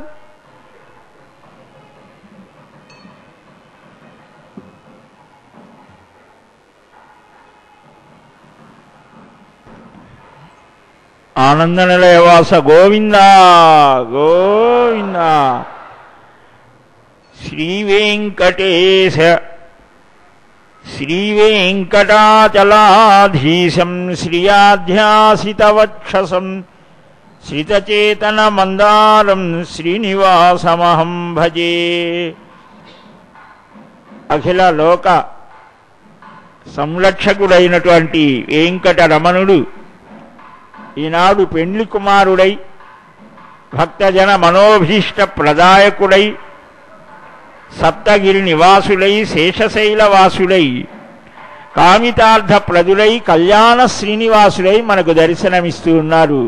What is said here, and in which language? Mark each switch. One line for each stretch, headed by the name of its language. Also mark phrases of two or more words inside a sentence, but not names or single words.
Sanskrit: आनंदनिलयवास गोविंद गोविंद श्रीवेंकटेश श्रीवेंकटाचलाधीशं श्रियाध्यासितवक्षसं श्रितचेतनमन्दारं श्रीनिवासमहं भजे
Telugu: అఖిల లోక సంరక్షకుడైనటువంటి వెంకటరమణుడు ఈనాడు పెండ్లి కుమారుడై భక్తజన మనోభీష్ట ప్రదాయకుడై సప్తగిరి నివాసులై శేషశైలవాసులై కామితార్థ ప్రదులై కళ్యాణ శ్రీనివాసులై మనకు దర్శనమిస్తూ ఉన్నారు.